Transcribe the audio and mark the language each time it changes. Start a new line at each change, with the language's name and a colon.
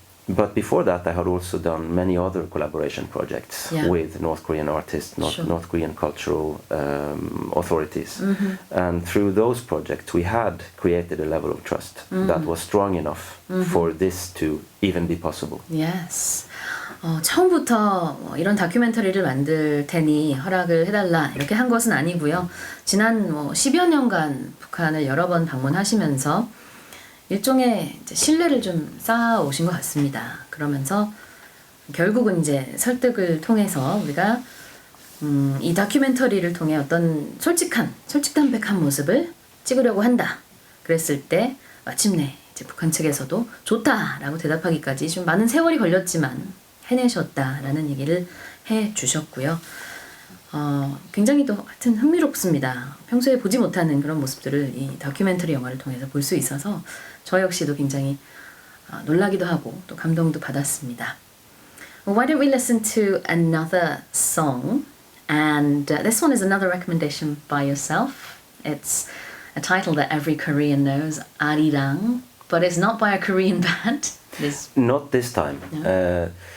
English: But before that, I had also done many other collaboration projects with North Korean artists, North Korean cultural authorities. And through those projects, we had created a level of trust that was strong enough for this to even be possible. Yes.
Korean: 처음부터 이런 다큐멘터리를 만들 테니 허락을 해달라 이렇게 한 것은 아니고요. 지난 10여 년간 북한을 여러 번 방문하시면서 일종의 이제 신뢰를 좀 쌓아오신 것 같습니다. 그러면서 결국은 이제 설득을 통해서 우리가 이 다큐멘터리를 통해 어떤 솔직담백한 모습을 찍으려고 한다. 그랬을 때 마침내 이제 북한 측에서도 좋다라고 대답하기까지 좀 많은 세월이 걸렸지만 해내셨다라는 얘기를 해주셨고요. 굉장히 또 하여튼 흥미롭습니다. 평소에 보지 못하는 그런 모습들을 이 다큐멘터리 영화를 통해서 볼 수 있어서 저 역시도 굉장히 놀라기도 하고 또 감동도 받았습니다.
English: Well, why don't we listen to another song? And this one is another recommendation by yourself. It's a title that every Korean knows, Arirang, but it's not by a Korean band. Not this time. No?